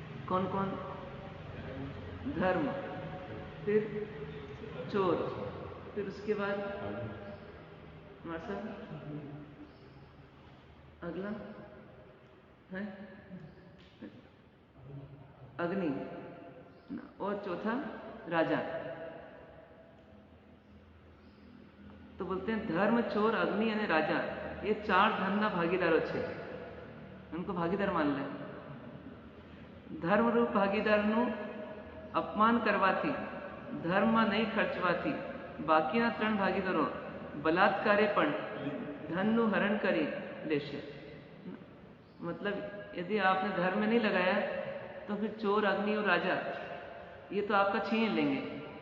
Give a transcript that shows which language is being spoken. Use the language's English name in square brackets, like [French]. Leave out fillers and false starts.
[Hindi] कौन कौन? धर्म, फिर चोर, फिर उसके बाद अगला है अग्नि और चौथा राजा। तो बोलते हैं धर्म, चोर, अग्नि અને राजा, ये 4 [Gujarati] ધનના ભાગીદારો છે। [Hindi] उनको भागीदार मान ले। [Gujarati] धर्मरूप ભાગીદારનું અપમાન કરવાથી, ધર્મમાં નહીં ખર્ચવાથી બાકીના 3 ભાગીદારો બલાત્કારે પણ ધનનું હરણ કરી લેશે। [Hindi] मतलब यदि आपने धर्म में नहीं लगाया तो फिर चोर, अग्नि और राजा ये तो आपका छीन लेंगे।